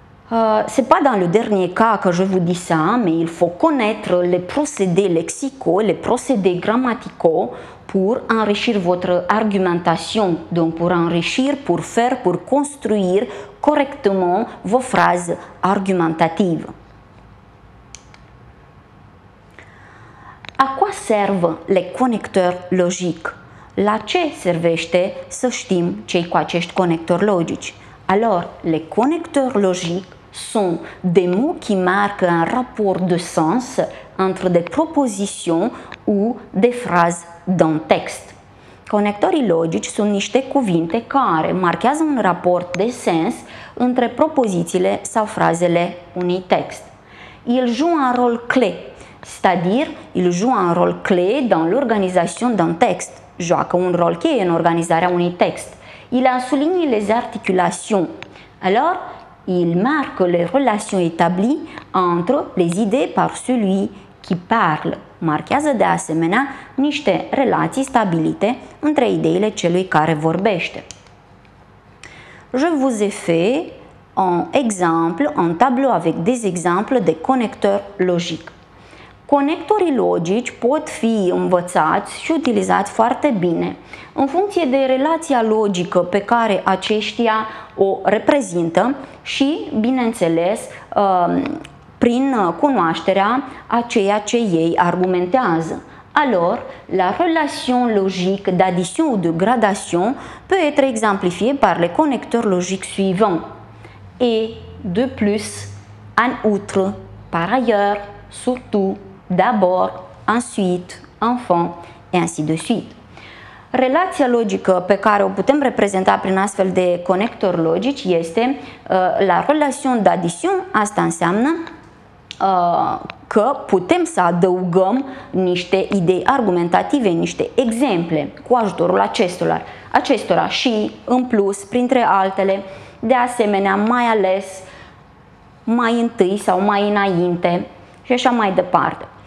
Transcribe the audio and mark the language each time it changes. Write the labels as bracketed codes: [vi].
[fr] Ce n'est pas dans le dernier cas que je vous dis ça, mais il faut connaître les procédés lexicaux, les procédés grammaticaux pour enrichir votre argumentation, donc pour enrichir, pour faire, pour construire correctement vos phrases argumentatives. À quoi servent les connecteurs logiques? [ro] La ce servește să știm ce-i cu acești conectori logici? [fr] Alors, les connecteurs logiques sont des mots qui marquent un rapport de sens entre des propositions ou des phrases d'un texte. [ro] Conectorii logici sunt niște cuvinte care marchează un raport de sens între propozițiile sau frazele unui text. [fr] Ils jouent un rôle clé, c'est-à-dire ils jouent un rôle clé dans l'organisation d'un texte. [ro] Joacă un rol cheie în organizarea unui text. [fr] Il a souligné les articulations. Alors, il marque les relations établies entre les idées par celui qui parle. [ro] Marchează de asemenea niște relații stabilite între ideile celui care vorbește. [fr] Je vous ai fait un exemple, un tableau avec des exemples de connecteurs logiques. [ro] Conectorii logici pot fi învățați și utilizați foarte bine în funcție de relația logică pe care aceștia o reprezintă și, bineînțeles, prin cunoașterea a ceea ce ei argumentează. [fr] Alors, la relation logique d'addition ou de gradation peut être exemplifiée par les connecteurs logiques suivants: et, de plus, en outre, par ailleurs, surtout, d'abord, ensuite, enfin, et ainsi de suite. [ro] Relația logică pe care o putem reprezenta prin astfel de conectori logici este [fr] la relation d'addition. [ro] Asta înseamnă că putem să adăugăm niște idei argumentative, niște exemple cu ajutorul acestora și, în plus, printre altele, de asemenea, mai ales, mai întâi sau mai înainte și așa mai departe.